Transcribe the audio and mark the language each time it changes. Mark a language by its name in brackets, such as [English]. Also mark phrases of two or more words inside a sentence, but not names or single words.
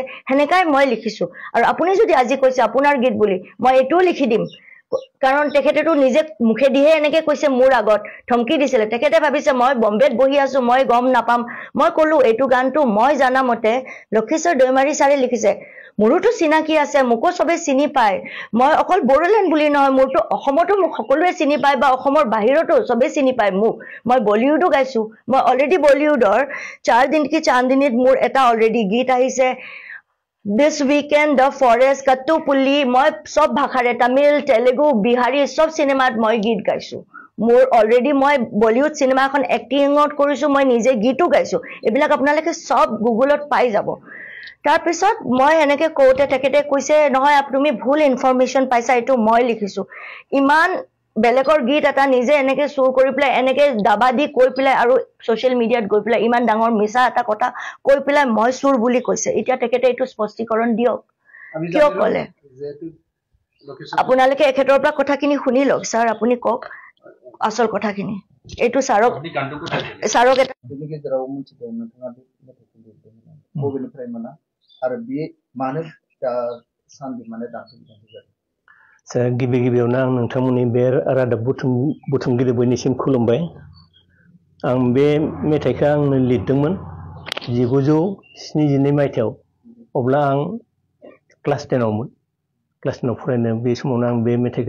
[Assamese] হেনেকাই মই লিখিছো আৰু আপুনি যদি আজি কৈছে আপোনাৰ গীত বুলি মই এটো লিখি দিম কাৰণ তেখেতেটো নিজে মুখে দিহে এনেকে কৈছে মোৰ আগত ধমকি দিছিলে তেখেতে ভাবিছে মই বম্বেত বহি আছো মই গম নাপাম মই কলো এটো গানটো মই জানা মতে লক্ষেশ্বৰ দৈমাৰী ছাৰে লিখিছে মোৰটো চিনাকি আছে মোকো সবে চিনি পায় মই অকল বড়োলেণ্ড বুলি নহয় মোৰটো অসমতো মোক সকলোৱে চিনি পায় বা অসমৰ বাহিৰতো সবে চিনি পায় মোক মই বলিউডো গাইছো মই অলৰেডি বলিউডৰ 4 দিন কি চাঁদনীত মোৰ এটা অলৰেডি গীত আহিছে [English] This weekend the forest Kattupulli [Assamese] মই সব ভাষাৰে তামিল তেলেগু বিহাৰী সব সিনেমাত মই গীত গাইছো মোৰ অলৰেডি মই বলিউড সিনেমা এখন এক্টিংত কৰিছো মই নিজে গীতো গাইছো এবিলাক আপোনালোকে সব গুগলত পাই যাব তাৰ পিছত মই এনেকে কোতে তেখেতে কৈছে নহয় তুমি ভুল ইনফৰমেশন পাইছা এটো মই লিখিছো ইমান বেলেগৰ গীত এটা নিজে এনেকে সুৰ কৰি প্লাই এনেকে দাবা দি কৈ প্লাই আৰু [English] social media [Assamese] গৈ প্লাই ইমান ডাঙৰ মিছা এটা কথা কৈ প্লাই মই সুৰ বুলি কৈছে এতিয়া তেখেতে এটো স্পষ্টীকৰণ দিয়ক কিয় কলে আপোনালোকে এখেতৰ পৰা কথাখিনি শুনি লওক স্যাৰ আপুনি কক আসল কথাখিনি এটো ছাৰক এটা [Bodo] बिनि गेजेराव मोनथिदों नोंथाङा बे बबेनिफ्राय मोना आरो बे मानो सानदि माने दाखिल गिबि गिबियावनो आं नोंथांमोननि बे रादाब बुथुमगिरि बयनिसिम खुलुमबाय आं बे मेथाइखौ आंनो लिरदोंमोन 1972 मायथाइयाव अब्ला आं क्लास 10 आवमोन क्लास 10 आव फरायनो बे समावनो आं बे मेथाइखौ